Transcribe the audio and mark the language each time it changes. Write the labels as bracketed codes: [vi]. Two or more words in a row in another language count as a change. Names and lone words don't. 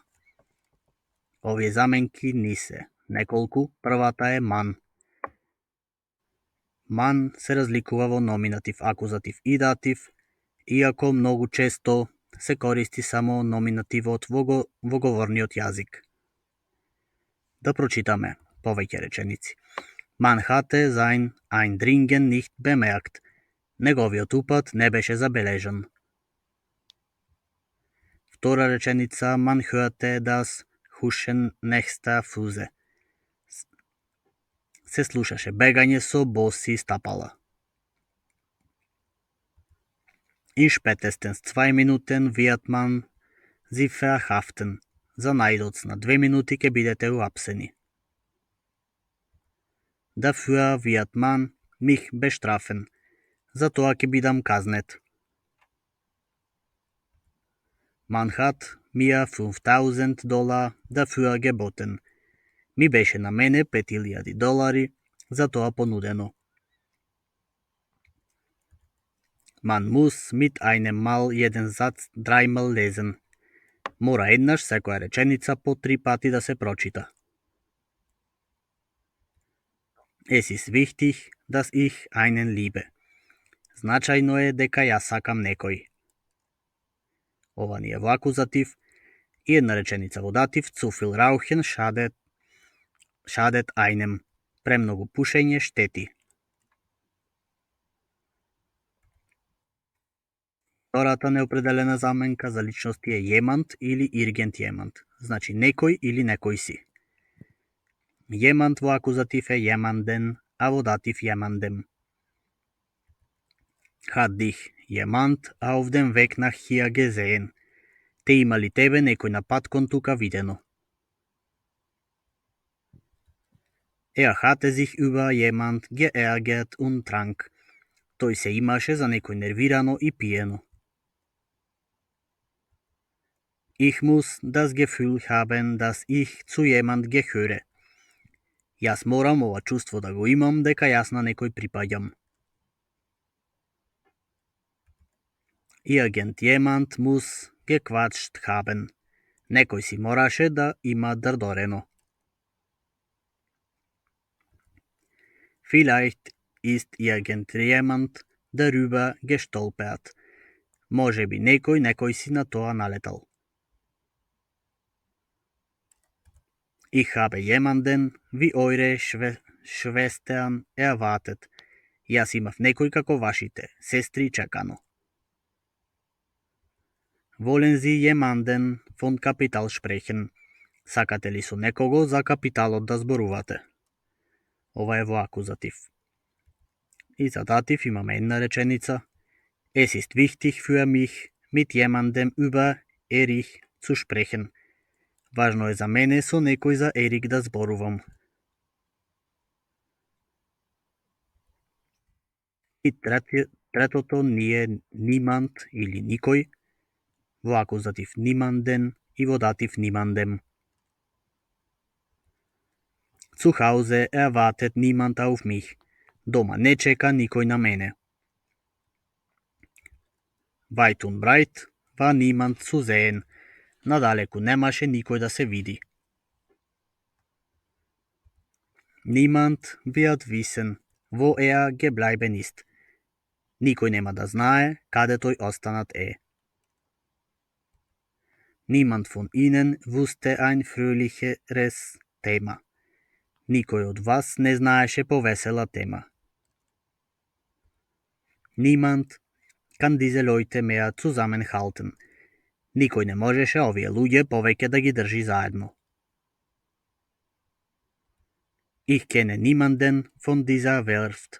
[mk] Овие заменки ни се неколку, првата е man. Man се разликува во номинатив, акузатив и датив, иако многу често се користи само номинативот во говорниот јазик. Да прочитаме повеќе реченици. [de] Man hatte sein Eindringen nicht bemerkt. [mk] Неговиот упат не беше забележан. Втора реченица, [de] man hörte das Huschen nächster Füße. [mk] Се слушаше бегање со боси стапала. [de] In spätestens 2 Minuten wird man sie verhaften. [mk] За најдоцна 2 минути ќе бидете уапсени. [de] Dafür wird man mich bestrafen. [mk] За тоа ќе бидам казнет. [de] Man hat mir $5,000 dafür geboten. [mk] Ми беше на мене $5,000 за тоа понудено. [de] Man muss mit einem Mal jeden Satz dreimal lesen. [mk] Мора еднаш секоја реченица по 3 пати да се прочита. [de] Es ist wichtig, dass ich einen liebe. [mk] Значајно е дека јас сакам некој. Ова ни е во акузатив и една реченица во датив. [de] Zu viel Rauchen schadet einem. [mk] Премногу пушење штети. Втората неопределена заменка за личности е jemand или [de] irgent jemand. [mk] Значи некој или некој си. Jemand во акузатив е jemanden, а во датив jemandem. [de] Hat dich jemand auf dem Weg nach hier gesehen? [mk] Те има ли тебе некој на пат кон тука видено? [de] Hatte sich über jemand geärgert und trank. [mk] Тој се имаше за некој нервирано и пиено. [de] Ich muss das Gefühl haben, dass ich zu jemand gehöre. [mk] Јас морам ова чувство да го имам дека јас на некој припаѓам. [de] Irgendjemand muss gequatscht haben. [mk] Некој си мораше да има дрдорено. [de] Vielleicht ist irgendjemand darüber gestolpert. [mk] Може би некој си на тоа налетал. [de] Ich habe jemanden wie eure Schwestern erwartet. [mk] Јас имав некој како вашите сестри чекано. [de] Wollen Sie jemanden von Kapital sprechen? [mk] Сакате ли со некого за капиталот да зборувате? Ова е во акузатив. И за датив имаме една реченица. [de] Es ist wichtig für mich, mit jemandem über Erich zu sprechen. [mk] Важно е за мене со некој за Ерик да зборувам. И третото ние niemand или никој, во акузатив niemanden и во датив niemandem. [de] Zu Hause erwartet niemand auf mich. [mk] Дома не чека никој на мене. [de] Weit und breit war niemand zu sehen. [mk] Надалеку немаше никој да се види. [de] Niemand wird wissen, wo geblieben ist. [mk] Никој нема да знае каде тој останат е. [de] Niemand von ihnen wusste ein fröhlicheres Thema. [mk] Никој од вас не знаеше повесела тема. [de] Niemand kann diese Leute mehr zusammenhalten. [mk] Никој не можеше овие луѓе повеќе да ги држи заедно. [de] Ich kenne niemanden von dieser Werft.